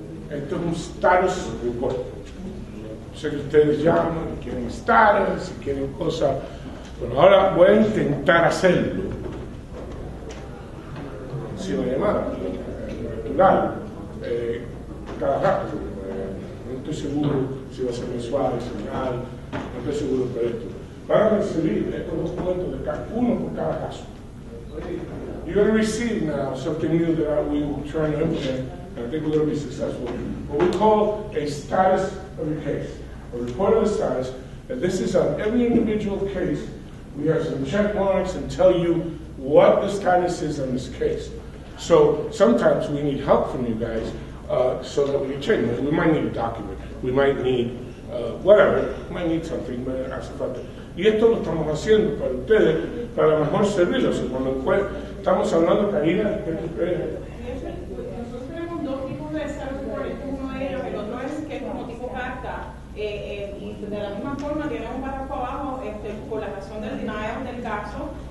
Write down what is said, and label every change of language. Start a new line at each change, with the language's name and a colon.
Spanish: Esto es un status report. Sé que ustedes llaman y quieren status y quieren cosas, pero ahora voy a intentar hacerlo sin llamada, natural, cada rato. No estoy seguro si va a ser mensual, semanal, no estoy seguro de esto. Van a recibir estos documentos de uno por cada caso.
English: You're going to receive now something new that we will try to implement, and I think we're going to be successful. What we call a status of your case, a report of the status. And this is on every individual case. We have some check marks and tell you what the status is on this case. So sometimes we need help from you guys so that we can change it. We might need a document. We might need whatever. We might need something, but
Spanish: hace falta. Y esto lo estamos haciendo para ustedes, para mejor servirlos. Cuando estamos hablando, Karina, ¿qué tú crees? Nosotros tenemos dos tipos de status report. Este es uno de ellos, el otro es que es como tipo carta. Y de la misma forma tiene un párrafo abajo por la razón del denial del caso.